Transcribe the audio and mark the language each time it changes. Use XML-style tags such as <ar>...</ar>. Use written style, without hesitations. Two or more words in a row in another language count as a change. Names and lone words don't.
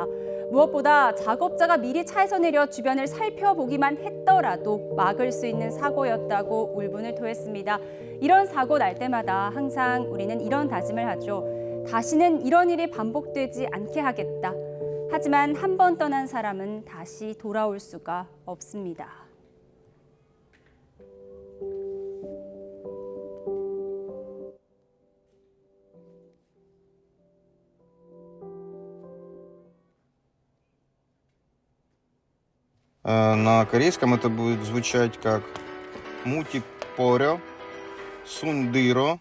<ko>무엇보다 작업자가 미리 차에서 내려 주변을 살펴보기만 했더라도 막을 수 있는 사고였다고 울분을 토했습니다. 이런 사고 날 때마다 항상 우리는 이런 다짐을 하죠. 다시는 이런 일이 반복되지 않게 하겠다. 하지만 한 번 떠난 사람은 다시 돌아올 수가 없습니다.</ko> <ru>На корейском это будет звучать как мутик порё, сундыро.</ru>